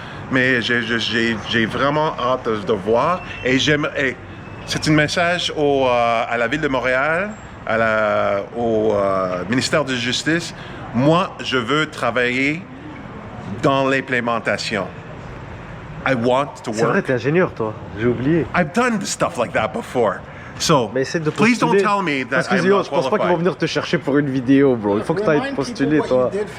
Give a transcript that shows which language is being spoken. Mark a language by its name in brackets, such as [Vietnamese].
[French] Mais j'ai vraiment hâte de voir. Et c'est un message à la Ville de Montréal, au ministère de Justice. Moi, je veux travailler dans l'implémentation. [English] I want to work. [French] C'est vrai, t'es ingénieur, toi. J'ai oublié. [English] I've done stuff like that before. So, please don't tell me that [French] Parce que [English] I'm not [French] je pense pas qu'ils vont venir te chercher pour une vidéo, bro. Il faut que tu ailles postuler, toi.